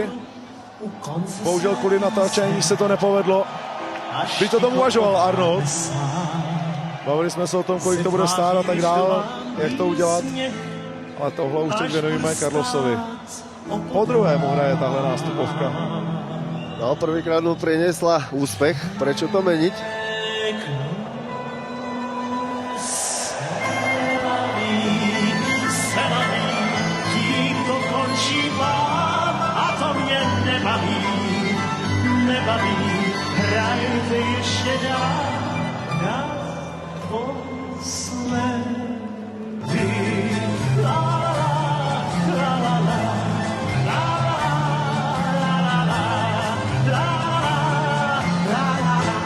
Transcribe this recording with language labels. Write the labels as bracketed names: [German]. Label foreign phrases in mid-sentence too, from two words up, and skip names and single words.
[Czech] Bohužel kvůli natáčení se to nepovedlo. By to tomu uvažoval Arnold. Bavili jsme se o tom, kolik to bude stát a tak dál, jak to udělat. Ale tohle už teď věnujeme Carlosovi. Po druhému hraje tahle nástupovka. [Slovak] No, prvýkrát mu priniesla úspech. Prečo to meniť? [Czech] Nebaví, hrajte ještě dál na posledy. La la la la la la la la la la.